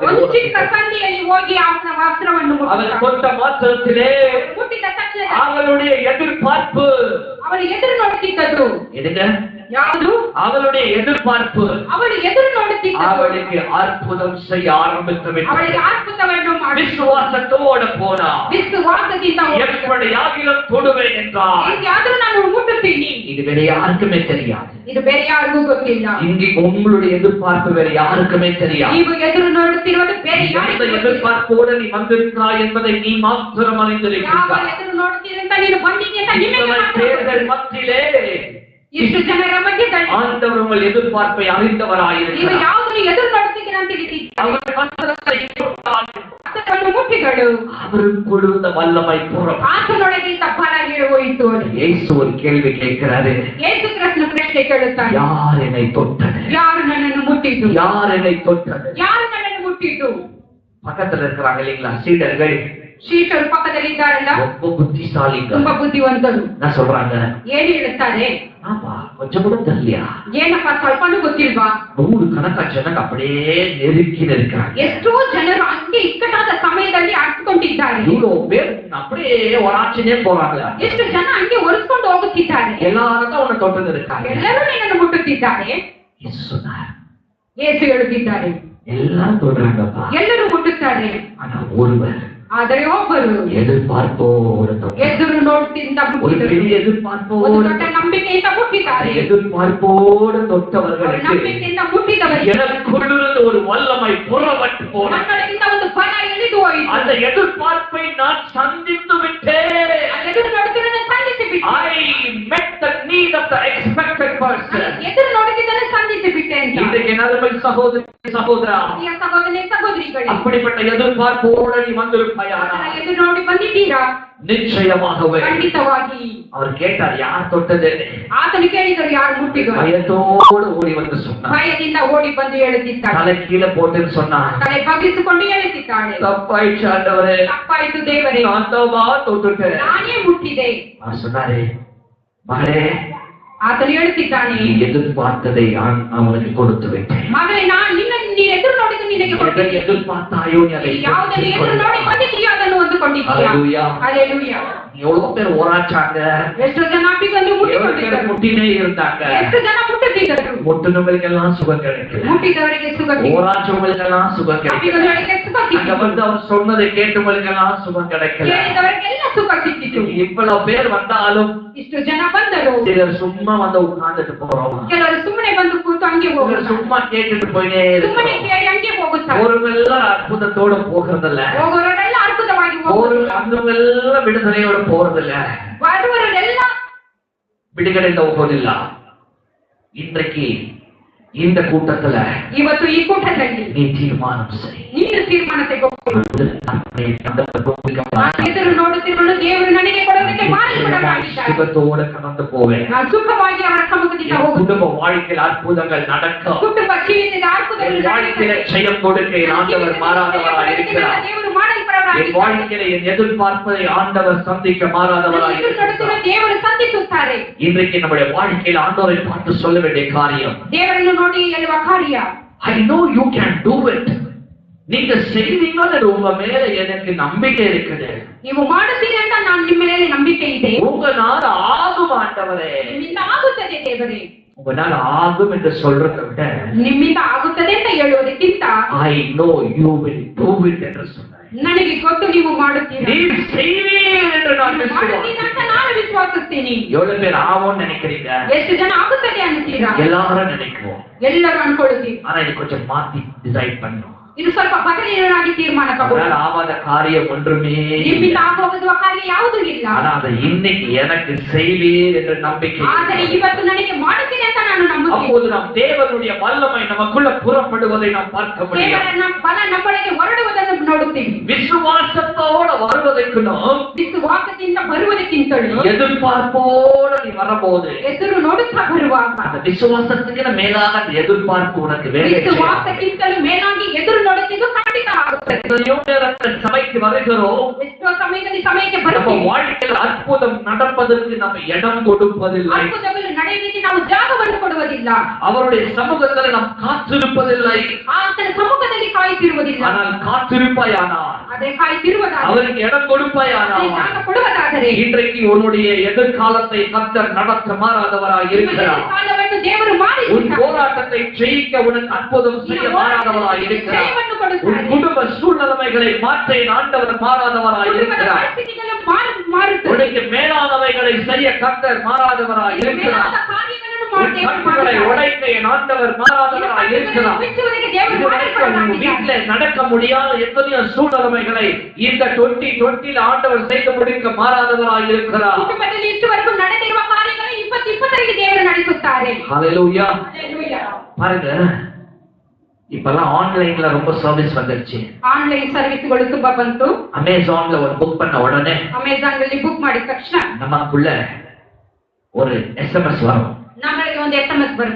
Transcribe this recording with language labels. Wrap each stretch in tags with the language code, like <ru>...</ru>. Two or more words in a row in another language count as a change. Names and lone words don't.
<kn>ಒಂದು ಚಿಕ್ಕ ಸಂಧಿಯಲ್ಲಿ ಹೋಗಿ ಅವನ ವಸ್ತ್ರವನ್ನು</kn> <ta>அவர் கொண்ட மாத்திரத்திலே</ta> <kn>ಮುಟ್ಟಿದ ತಕ್ಷಣ</kn> <ta>அவளுடைய எதிர்பார்ப்பு,</ta> <kn>ಅವಳು ಎದುರು ನೋಡುತ್ತಿದ್ದಳು.</kn> <ta>எதுங்க?</ta> <kn>ಯಾವುದು?</kn> <ta>அவளுடைய எதிர்பார்ப்பு,</ta> <kn>ಅವಳು ಎದುರು ನೋಡುತ್ತಿದ್ದಳು.</kn> <ta>அவளுக்கு அற்புதம் செய்ய ஆரம்பித்து விட்டார்.</ta> <kn>ಅವಳಿಗೆ ಅದ್ಭುತವನ್ನು ಮಾಡಿ</kn> <ta>விசுவாசத்தோடு போனார்.</ta> <kn>ವಿಶ್ವಾಸದಿಂದ</kn> <ta>எப்படியாகிலும் தொடுவேன் என்றார்.</ta> <kn>ಹೇಗಾದ್ರೂ ನಾನು ಮುಟ್ಟುತ್ತೀನಿ.</kn> <ta>இது வேற யாருக்குமே தெரியாது.</ta> <kn>ಇದು ಬೇರೆ ಯಾರಿಗೂ ಗೊತ್ತಿಲ್ಲ.</kn> <ta>இங்கே உங்களுடைய எதிர்பார்ப்பு வேற யாருக்குமே தெரியாது.</ta> <kn>ನೀವು ಎದುರು ನೋಡುತ್ತಿರುವುದು ಬೇರೆ</kn> <ta>எந்த</ta> <kn>ಯಾರಿಗೂ ಗೊತ್ತಿಲ್ಲ.</kn> <ta>எதிர்பார்ப்போடு நீ வந்திருக்கிறாய் என்பதை நீ மாத்திரம்</ta> <kn>ಯಾವ</kn> <ta>அறிந்திருக்கிறாய்.</ta> <kn>ಎದುರು ನೋಡುತ್ತೀರಿ ಅಂತ ನೀನು ಬಂದಿದ್ದೀಯ ಅಂತ ನಿಮಗೆ</kn> <ta>இத்தனை</ta> <kn>ಮಾತ್ರ</kn> <ta>பேர்கள்</ta> <kn>ಗೊತ್ತು.</kn> <ta>மத்தியிலே</ta> <kn>ಇಷ್ಟು ಜನರ ಮಧ್ಯದಲ್ಲಿ</kn> <ta>ஆண்டவர் உங்கள் எதிர்பார்ப்பை</ta> <kn>ನೀವು</kn> <ta>அறிந்தவராயிருக்கிறார்.</ta> <kn>ಯಾವುದನ್ನು ಎದುರು ನೋಡುತ್ತೀರಾ ಅಂತ ತಿಳಿದಿದ್ದೀರಿ.</kn> <ta>அவர் வஸ்திரத்தை தொட்டார்.</ta> <kn>ವಸ್ತ್ರವನ್ನು ಮುಟ್ಟಿದಳು.</kn> <ta>அவருக்குள் இருந்த வல்லமை புறம்.</ta> <kn>ಆತನೊಳಗಿಂದ ಬಲ ಹೋಯಿತು.</kn> <ta>இயேசு ஒரு கேள்வி கேட்கிறாரு,</ta> <kn>ಯೇಸು ಕ್ರಿಸ್ತನ ಪ್ರಶ್ನೆ ಕೇಳುತ್ತಾನೆ,</kn> <ta>யார் என்னை தொட்டது?</ta> <kn>ಯಾರು ನನ್ನನ್ನು ಮುಟ್ಟಿದ್ದು?</kn> <ta>யார் என்னை தொட்டது?</ta> <kn>ಯಾರು ನನ್ನನ್ನು ಮುಟ್ಟಿದ್ದು?</kn> <ta>பக்கத்துல இருக்கிறாங்க இல்லைங்களா சீடர்கள்,</ta> <kn>ಶಿಷ್ಯರು ಪಕ್ಕದಲ್ಲಿ ಇದ್ದಾರಲ್ಲ,</kn> <ta>ரொம்ப புத்திசாலிங்க.</ta> <kn>ತುಂಬಾ ಬುದ್ಧಿವಂತರು.</kn> <ta>என்ன சொல்றாங்க?</ta> <kn>ಏನ್ ಹೇಳುತ್ತಾರೆ?</kn> <ta>ஆமா, கொஞ்சம் கூட தெரியலையா?</ta> <kn>ಏನಪ್ಪ ಸ್ವಲ್ಪನೂ ಗೊತ್ತಿಲ್ವಾ?</kn> <ta>100 கணக்கா ஜனங்க அப்படியே நெருக்கி நிற்கிறாங்க.</ta> <kn>ಎಷ್ಟೋ ಜನರು ಹಂಗೆ ಇಕ್ಕಟಾದ ಸಮಯದಲ್ಲಿ ಅಡ್ಕೊಂಡಿದ್ದಾರೆ.</kn> <ta>இவ்வளவு பேர் அப்படியே ஒராச்சினே போறாங்க.</ta> <kn>ಎಷ್ಟು ಜನ ಹಂಗೆ ಒರೆಸ್ಕೊಂಡು ಹೋಗುತ್ತಿದ್ದಾರೆ.</kn> <ta>எல்லாரும் தான் உன்னை தொட்டு இருக்காங்க.</ta> <kn>ಎಲ್ಲರೂ ನಿನ್ನನ್ನು ಮುಟ್ಟುತ್ತಿದ್ದಾರೆ.</kn> <ta>இயேசு சொன்னார்,</ta> <kn>ಯೇಸು ಹೇಳುತ್ತಿದ್ದಾರೆ,</kn> <ta>எல்லாரும் தொடுறாங்கப்பா,</ta> <kn>ಎಲ್ಲರೂ ಮುಟ್ಟುತ್ತಾರೆ,</kn> <ta>ஆனா ஒருவர்</ta> <kn>ಆದರೆ ಒಬ್ಬರು</kn> <ta>எதிர்பார்ப்போடு தொட்டார்.</ta> <kn>ಎದುರು ನೋಡ್ತಿಂದ</kn> <ta>ஒரு</ta> <kn>ಮುಟ್ಟಿದರು.</kn> <ta>பெரிய</ta> <kn>ಒಂದು</kn> <ta>எதிர்பார்ப்போடு</ta> <kn>ದೊಡ್ಡ ನಂಬಿಕೆಯಿಂದ ಮುಟ್ಟಿದ್ದಾರೆ.</kn> <ta>எதிர்பார்ப்போடு</ta> <kn>ಅವರು</kn> <ta>தொட்டவர்களுக்கு</ta> <kn>ನಂಬಿಕೆಯಿಂದ ಮುಟ್ಟಿದವರಿಗೆ</kn> <ta>எனக்குள்ளிருந்து ஒரு வல்லமை புறப்பட்டு போனது.</ta> <kn>ನನ್ನೊಳಗಿಂದ ಒಂದು ಫಲ ಇಳಿದು ಹೋಯಿತು.</kn> <ta>அந்த எதிர்பார்ப்பை நான் சந்தித்து விட்டேன்.</ta> <kn>ಎದುರು ನೋಡುತ್ತಿದ್ದನ್ನು ಸಂಧಿಸಿ ಬಿಟ್ಟೆ.</kn> <en>I met the need of the expected person.</en> <kn>ಎದುರು ನೋಡುತ್ತಿದ್ದನ್ನು ಸಂಧಿಸಿ ಬಿಟ್ಟೆ ಅಂತ.</kn> <ta>இன்றைக்கு நடுமை சகோதரி சகோதரா,</ta> <kn>ಪ್ರಿಯ ಸಹೋದರಿ ಸಹೋದರಿಗಳೇ,</kn> <ta>அப்படிப்பட்ட எதிர்பார்ப்போடு நீ வந்திருப்பாயா?</ta> <kn>ಆತನ ಎದುರು ನೋಡಿ ಬಂದಿದ್ದೀರಾ?</kn> <ta>நிச்சயமாகவே.</ta> <kn>ಖಂಡಿತವಾಗಿ.</kn> <ta>அவர் கேட்டார், யார் தொட்டது?</ta> <kn>ಆತನು ಕೇಳಿದರು, ಯಾರು ಮುಟ್ಟಿದರು?</kn> <ta>பயத்தோடு ஓடி வந்து சொன்னார்.</ta> <kn>ಭಯದಿಂದ ಓಡಿ ಬಂದು ಹೇಳುತ್ತಿದ್ದಾಳೆ.</kn> <ta>தலை கீழே போட்டுன்னு சொன்னார்,</ta> <kn>ತಲೆ ಬಗ್ಗಿಸಿಕೊಂಡು ಹೇಳುತ್ತಿದ್ದಾಳೆ,</kn> <ta>தப்பாயிடுச்சு ஆண்டவரே,</ta> <kn>ತಪ್ಪಾಯಿತು ದೇವರೇ,</kn> <ta>நான் தவா தொட்டுட்டேன்.</ta> <kn>ನಾನೇ ಮುಟ್ಟಿದೆ.</kn> <ta>அவர் சொன்னாரே, மகளே,</ta> <kn>ಆತನು ಹೇಳುತ್ತಿದ್ದಾನೆ,</kn> <ta>நீ எதிர்பார்த்ததை நான் அவனுக்கு கொடுத்து விட்டேன்.</ta> <kn>ಮಗಳೇ, ನಾನು ನೀನು ಎದುರು ನೋಡಿದ್ದು ನಿನಗೆ</kn> <ta>எதை</ta> <kn>ಕೊಟ್ಟಿದ್ದೆ.</kn> <ta>எதிர்பார்த்தாயோ நீ அதை</ta> <kn>ಯಾವುದನ್ನು ಎದುರು ನೋಡಿ ಬಂದಿದ್ದೀಯೋ ಅದನ್ನು ಹೊಂದಿಕೊಂಡಿದ್ದೀಯಾ?</kn> <ta>ஹல்லேலூயா.</ta> <kn>ಹಲ್ಲೆಲೂಯಾ.</kn> <ta>எவ்வளவு பேர் ஓராச்சாங்க,</ta> <kn>ಎಷ್ಟು ಜನ ಅಪ್ಪಿಕೊಂಡು</kn> <ta>எவ்வளவு பேர்</ta> <kn>ಮುಟ್ಟಿಕೊಂಡಿದ್ದರು?</kn> <ta>முட்டினே இருந்தாங்க.</ta> <kn>ಎಷ್ಟು ಜನ ಮುಟ್ಟುತ್ತಿದ್ದರು?</kn> <ta>முட்டினவங்களுக்கெல்லாம் சுகம் கிடைக்கல,</ta> <kn>ಮುಟ್ಟಿದವರಿಗೆ ಸುಖ ಸಿಕ್ಕಿತು.</kn> <ta>ஓராச்சவங்களுக்கெல்லாம் சுகம் கிடைக்கல,</ta> <kn>ಅಪ್ಪಿಕೊಂಡವರಿಗೆ ಸುಖ</kn> <ta>அங்க</ta> <kn>ಸಿಕ್ಕಿತು.</kn> <ta>வந்து அவர் சொன்னதை கேட்டவங்களுக்கெல்லாம் சுகம் கிடைக்கல.</ta> <kn>ಕೇಳಿದವರಿಗೆಲ್ಲ ಸುಖ ಸಿಕ್ಕಿತು.</kn> <ta>இவ்வளவு பேர் வந்தாலும்</ta> <kn>ಇಷ್ಟು ಜನ ಬಂದರು.</kn> <ta>சிலர் சும்மா வந்து உட்கார்ந்துட்டு போறோம்,</ta> <kn>ಕೆಲವರು ಸುಮ್ಮನೆ ಬಂದು ಕೂತು ಹಂಗೆ</kn> <ta>சிலர்</ta> <kn>ಹೋಗುತ್ತಾರೆ.</kn> <ta>சும்மா கேட்டுட்டு போயினே</ta> <kn>ಸುಮ್ಮನೆ</kn> <ta>இருக்கோம்.</ta> <kn>ಕೇಳಿ ಹಂಗೆ ಹೋಗುತ್ತಾರೆ.</kn> <ta>ஒருவெல்லாம் அற்புதத்தோட போகிறதில்ல,</ta> <kn>ಹೋಗೋರೆಲ್ಲ ಅದ್ಭುತವಾಗಿ</kn> <ta>ஒரு</ta> <kn>ಹೋಗುತ್ತಾರೆ.</kn> <ta>அந்தவெல்லாம் விடுதலையோட போறதில்ல,</ta> <kn>ಬರುವವರೆಲ್ಲ ಬಿಡುಗಡೆಯಿಂದ ಹೋಗೋದಿಲ್ಲ.</kn> <ta>இன்றைக்கு இந்த கூட்டத்துல</ta> <kn>ಇವತ್ತು ಈ ಕೂಟದಲ್ಲಿ</kn> <ta>நீ தீர்மானம் செய்.</ta> <kn>ನೀನು ತೀರ್ಮಾನ ತೆಗೆದುಕೊಳ್ಳು. ನಾನು ಎದುರು ನೋಡುತ್ತಿರುವುದು ದೇವರು ನನಗೆ ಕೊಡೋದಕ್ಕೆ ಮಾಡಿಕೊಡಲಾಗಿದ್ದಾರೆ.</kn> <ta>சுகத்தோட கடந்து போவேன்.</ta> <kn>ನಾನು ಸುಖವಾಗಿ ಅವರ ಸಮ್ಮುಖದಿಂದ</kn> <ta>என்</ta> <kn>ಹೋಗುತ್ತೇನೆ.</kn> <ta>குடும்ப வாழ்க்கையில் அற்புதங்கள் நடக்கும்.</ta> <kn>ಕುಟುಂಬ ಜೀವಿತದ</kn> <ta>என்</ta> <kn>ಅದ್ಭುತಗಳು</kn> <ta>வாழ்க்கையில ஜெயம் கொடுக்க என் ஆண்டவர் மாறாதவராய் இருக்கிறார்.</ta> <kn>ದೇವರು</kn> <ta>என்</ta> <kn>ಮಾಡಲ್ಪಡಲಾಗಿದ್ದಾರೆ.</kn> <ta>வாழ்க்கையில என் எதிர்பார்ப்பதை ஆண்டவர் சந்திக்க மாறாதவராய்</ta> <kn>ಎದುರು ನೋಡುತ್ತಿರುವ</kn> <ta>இருக்கிறார்.</ta> <kn>ದೇವರು ಸಂಧಿಸುತ್ತಾರೆ.</kn> <ta>இன்றைக்கு நம்முடைய வாழ்க்கையில் ஆண்டவரை பார்த்து சொல்ல வேண்டிய காரியம்,</ta> <kn>ದೇವರನ್ನು ನೋಡಿ ಹೇಳುವ ಕಾರ್ಯ,</kn> <en>I know you can do it.</en> <ta>நீங்க செய்வீங்கன்னு உங்க மேல எனக்கு நம்பிக்கை இருக்குது.</ta> <kn>ನೀವು ಮಾಡುತ್ತೀರಿ ಅಂತ ನಾನು ನಿಮ್ಮ ಮೇಲೆ ನಂಬಿಕೆ ಇದೆ.</kn> <ta>உங்களால ஆகும் ஆண்டவரே.</ta> <kn>ನಿಮ್ಮಿಂದ ಆಗುತ್ತದೆ ದೇವರೇ.</kn> <ta>உங்களால் ஆகும் என்று சொல்றதை விட</ta> <kn>ನಿಮ್ಮಿಂದ ಆಗುತ್ತದೆ ಅಂತ ಹೇಳುವುದಕ್ಕಿಂತ</kn> <en>I know you will do it</en> <ta>என்று சொன்னார்.</ta> <kn>ನನಗೆ ಗೊತ್ತು ನೀವು ಮಾಡುತ್ತೀರಿ,</kn> <ta>நீ செய்வீர் என்று நான்</ta> <kn>ಮಾಡುತ್ತೀನಿ ಅಂತ ನಾನು ವಿಶ್ವಾಸಿಸ್ತೀನಿ.</kn> <ta>எவ்வளவு பேர் ஆவோம்னு நினைக்கிறீங்க?</ta> <kn>ಎಷ್ಟು ಜನ ಆಗುತ್ತದೆ ಅಂತೀರಾ?</kn> <ta>எல்லாரும் நினைக்குவோம்.</ta> <kn>ಎಲ್ಲರೂ ಅನ್ಕೊಳ್ಳುತ್ತೀವಿ.</kn> <ta>ஆனா இது கொஞ்சம் மாத்தி டிசைட் பண்ணணும்.</ta> <kn>ಇದು ಸ್ವಲ್ಪ ಬದಲಿಯರಾಗಿ ತೀರ್ಮಾನ ತಗೊಳ್ಳಿ.</kn> <ta>அவரால் ஆகாத காரியம் ஒன்றுமே</ta> <kn>ನಿಮ್ಮಿಂದ ಆಗುವ ಕಾರ್ಯ ಯಾವುದೂ ಇಲ್ಲ.</kn> <ta>ஆனா அதை இன்னைக்கு எனக்கு செய்வீர் என்ற நம்பிக்கை.</ta> <kn>ಆದರೆ ಇವತ್ತು ನನಗೆ ಮಾಡುತ್ತೀನಿ ಅಂತ ನಾನು ನಂಬುತ್ತೇನೆ.</kn> <ta>அப்போது நாம் தேவனுடைய வல்லமை நமக்குள்ள புறப்படுவதை நாம் பார்க்க முடியும்.</ta> <kn>ದೇವರ ಬಲ ನಮ್ಮೊಳಗೆ ಹೊರಡುವುದನ್ನು ನೋಡುತ್ತೀವಿ.</kn> <ta>விசுவாசத்தோட வருவதற்கு நாம்</ta> <kn>ವಿಶ್ವಾಸದಿಂದ ಬರುವುದಕ್ಕಿಂತಲೂ</kn> <ta>எதிர்பார்ப்போட நீ வரும்போது</ta> <kn>ಎದುರು ನೋಡುತ್ತಾ ಬರುವಾಗ</kn> <ta>அந்த விசுவாசத்துக்கு மேலாக அந்த எதிர்பார்ப்பு உனக்கு வேலை செய்யும்.</ta> <kn>ವಿಶ್ವಾಸಕ್ಕಿಂತಲೂ ಮೇಲಾಗಿ ಎದುರು ನೋಡುತ್ತಿದ್ದು ಖಂಡಿತ ಆಗುತ್ತದೆ.</kn> <ta>சபைக்கு வருகிறோம்,</ta> <kn>ಎಷ್ಟೋ ಸಮಯದಲ್ಲಿ ಸಮಯಕ್ಕೆ</kn> <ta>நம்ம</ta> <kn>ಬರುತ್ತೇವೆ.</kn> <ta>வாழ்க்கையில் அற்புதம் நடப்பதற்கு நம்ம இடம் கொடுப்பதில்லை.</ta> <kn>ಅದ್ಭುತಗಳು ನಡೆಯಲಿಕ್ಕೆ ನಾವು ಜಾಗವನ್ನು ಕೊಡುವುದಿಲ್ಲ.</kn> <ta>அவருடைய சமூகத்தில் நாம் காத்திருப்பதில்லை.</ta> <kn>ಆತನ ಸಮ್ಮುಖದಲ್ಲಿ ಕಾಯುತ್ತಿರುವುದಿಲ್ಲ.</kn> <ta>ஆனால் காத்திருப்பாயானால்,</ta> <kn>ಅದೇ ಕಾಯುತ್ತಿರುವುದಾದರೆ,</kn> <ta>அவருக்கு இடம் கொடுப்பாயானால்,</ta> <kn>ಜಾಗ ಕೊಡುವುದಾದರೆ</kn> <ta>இன்றைக்கு உன்னுடைய எதிர்காலத்தை கர்த்தர் நடத்த மாறாதவராய் இருக்கிறார்.</ta> <kn>ಕಾಲವನ್ನು ದೇವರು ಮಾಡಿ</kn> <ta>உன் போராட்டத்தை ஜெயிக்க உனக்கு அற்புதம் செய்ய மாறாதவராய் இருக்கிறார். உன் குடும்ப சூழ்நிலைமைகளை மாற்ற ஆண்டவர் மாறாதவராய் இருக்கிறார். உனக்கு மேலானவைகளை செய்ய கர்த்தர் மாறாதவராய் இருக்கிறார். கட்டுகளை உடைக்க என் ஆண்டவர் மாறாதவராய் இருக்கிறார். வீட்டில் நடக்க முடியாத எத்தனையோ சூழ்நிலைமைகளை இந்த 2020 ஆண்டவர் செய்து முடிக்க மாறாதவராய் இருக்கிறார்.</ta> <kn>ಇಷ್ಟುವರೆಗೂ ನಡೆದಿರುವ ಕಾರ್ಯಗಳು 2020 ದೇವರು ನಡೆಸುತ್ತಾರೆ.</kn> <ta>ஹல்லேலூயா. பாருங்க, இப்பெல்லாம் ஆன்லைன்ல ரொம்ப சர்வீஸ் வந்துருச்சு.</ta> <en>online serviceಗಳು</en> <kn>ತುಂಬಾ ಬಂತು.</kn> <ta>அமேசான்ல ஒரு புக் பண்ண உடனே</ta> <kn>ಅಮೆಜಾನ್ ಅಲ್ಲಿ ಬುಕ್ ಮಾಡಿದ ತಕ್ಷಣ</kn> <ta>நமக்குள்ள ஒரு SMS வரும்.</ta> <kn>ನಮಗೆ ಒಂದು SMS ಬರುತ್ತೆ.</kn>